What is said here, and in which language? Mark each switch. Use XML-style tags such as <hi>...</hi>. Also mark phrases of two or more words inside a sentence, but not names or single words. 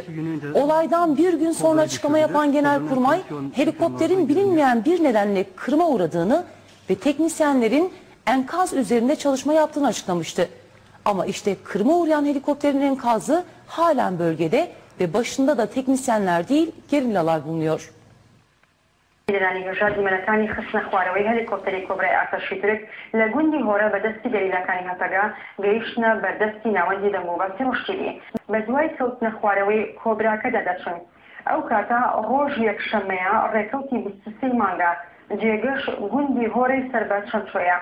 <tr>Olaydan bir gün sonra açıklama yapan Genelkurmay, helikopterin bilinmeyen bir nedenle kırıma uğradığını ve teknisyenlerin enkaz üzerinde çalışma yaptığını açıklamıştı. Ama işte kırıma uğrayan helikopterin enkazı halen bölgede ve başında da teknisyenler değil gerillalar bulunuyor.</tr> <ckb>لانی هێژاری مەلەکانی خستنە خوارەوەی هەلیکۆپتەری کۆبرای ئاسەشی تورک لە گوندی هۆرە بەدەستی گەریلاکانی هەتەگا گەیشتنە بەردەستی ناوەندی دەموبەستی ڕشتیلی بە دوای کەوتنە خوارەوەی کۆبراکەدا دەچن. ئەو کاتە ڕۆژ یەکشەممەیە ڕێکەوتی 23 مانگا جێگەش گوندی هۆرەی سەر بە چەمچۆیە.</ckb>